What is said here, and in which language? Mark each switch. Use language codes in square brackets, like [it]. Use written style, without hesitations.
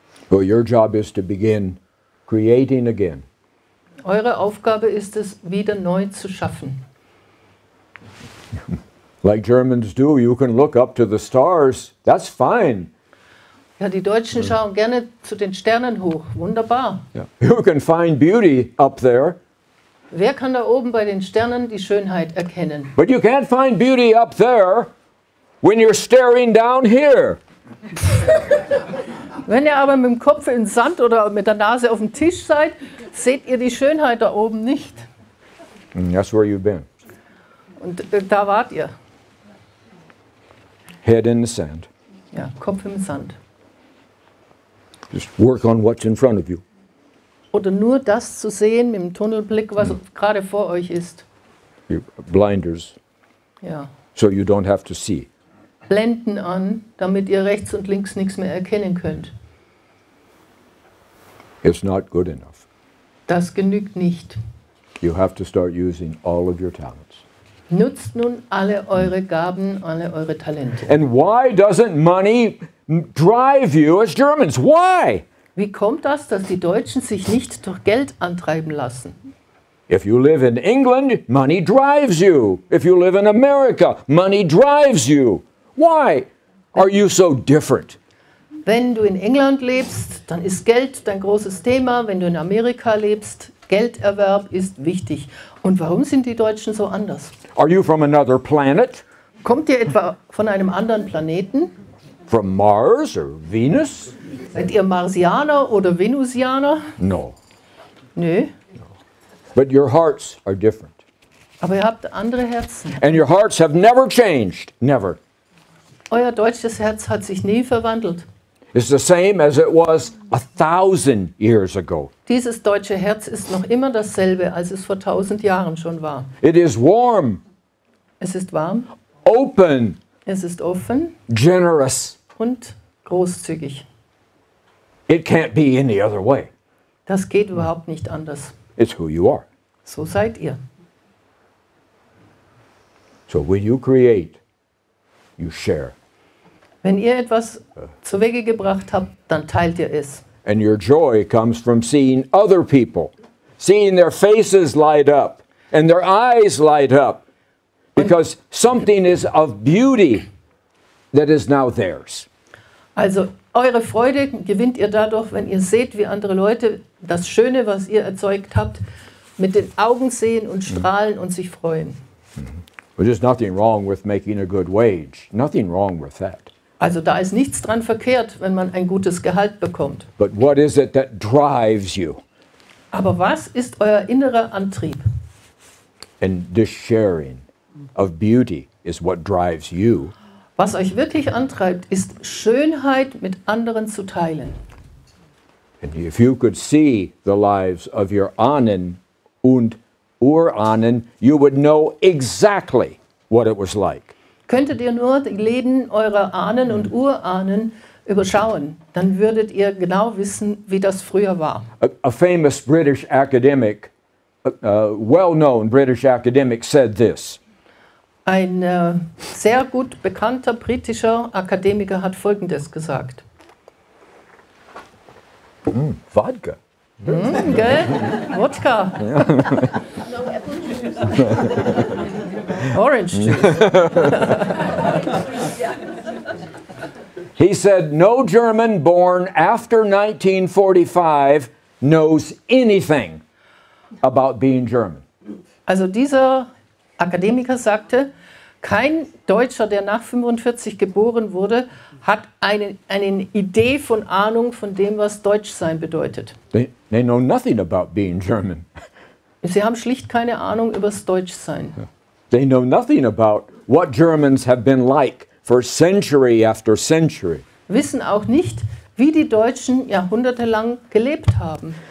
[en] But your job is to begin creating again. [de] Eure Aufgabe ist es, wieder neu zu schaffen. [en] Like Germans do, you can look up to the stars. That's fine. [de] Ja, die Deutschen schauen gerne zu den Sternen hoch. Wunderbar. [en] Yeah. You can find beauty up there, [de] Wer kann da oben bei den Sternen die Schönheit erkennen? [en] but you can't find beauty up there when you're staring down here. [de] Wenn ihr aber mit dem Kopf in den Sand oder mit der Nase auf dem Tisch seid, seht ihr die Schönheit da oben nicht. [en] And that's where you've been. [de] Und da wart ihr. [en] Head in the sand. [de] Ja, Kopf im Sand. [en] Just work on what's in front of you. [de] Oder nur das zu sehen mit dem Tunnelblick, was gerade vor euch ist. [en] Your blinders, [de] Ja. [en] so you don't have to see. [de] Blenden an, damit ihr rechts und links nichts mehr erkennen könnt. [en] It's not good enough. [de] Das genügt nicht. [en] You have to start using all of your talents. [de] Nutzt nun alle eure Gaben, alle eure Talente. [en] And why doesn't money drive you as Germans? Why? [de] Wie kommt das, dass die Deutschen sich nicht durch Geld antreiben lassen? [en] If you live in England, money drives you. If you live in America, money drives you. Why are you so different? [de] Wenn du in England lebst, dann ist Geld dein großes Thema. Wenn du in Amerika lebst, Gelderwerb ist wichtig. Und warum sind die Deutschen so anders? [en] Are you from another planet? [de] Kommt ihr etwa von einem anderen Planeten? [en] From Mars or Venus? [de] Seid ihr Marsianer oder Venusianer? [en] No. [de] Nö, [en] But your hearts are different. [de] aber ihr habt andere Herzen. [en] And your hearts have never changed. Never. [de] Euer deutsches Herz hat sich nie verwandelt. [en] It's the same as it was 1,000 years ago. [de] Dieses deutsche Herz ist noch immer dasselbe, als es vor 1000 Jahren schon war. [en] It is warm, [de] Es ist warm, [en] open, [de] es ist offen [en] generous. [de] und großzügig. [en] It can't be any other way. [de] Das geht überhaupt nicht anders. [en] It's who you are. [de] So seid ihr. [en] So when you create, you share. [de] Wenn ihr etwas zu Wege gebracht habt, dann teilt ihr es. [en] And your joy comes from seeing other people, seeing their faces light up and their eyes light up, because something is of beauty that is now theirs. [de] Also eure Freude gewinnt ihr dadurch, wenn ihr seht, wie andere Leute das Schöne, was ihr erzeugt habt, mit den Augen sehen und strahlen und sich freuen. [en] But there's nothing wrong with making a good wage. Nothing wrong with that. [de] Also da ist nichts dran verkehrt, wenn man ein gutes Gehalt bekommt. [en] But what is it that drives you? [de] Aber was ist euer innerer Antrieb? [en] And this sharing of beauty is what drives you. [de] Was euch wirklich antreibt, ist Schönheit mit anderen zu teilen. [en] And if you could see the lives of your [de] Ahnen und Urahnen, [en] you would know exactly what it was like. [de] Könntet ihr nur die Leben eurer Ahnen und Urahnen überschauen, dann würdet ihr genau wissen, wie das früher war. [en] A famous British academic, well-known British academic said this. [de] Ein sehr gut bekannter britischer Akademiker hat Folgendes gesagt. [en] Vodka. [de] Gell? Wodka. [en] Orange Juice. He said, no German born after 1945 knows anything about being German. [de] Also dieser Akademiker sagte, kein Deutscher, der nach 45 geboren wurde, hat eine Idee von Ahnung von dem, was Deutschsein bedeutet. [en] They know nothing about being German. [de] Sie haben schlicht keine Ahnung über das Deutschsein. [en] They know nothing about what Germans have been like for century after century. [de] Wissen auch nicht, wie die Deutschen jahrhundertelang gelebt haben.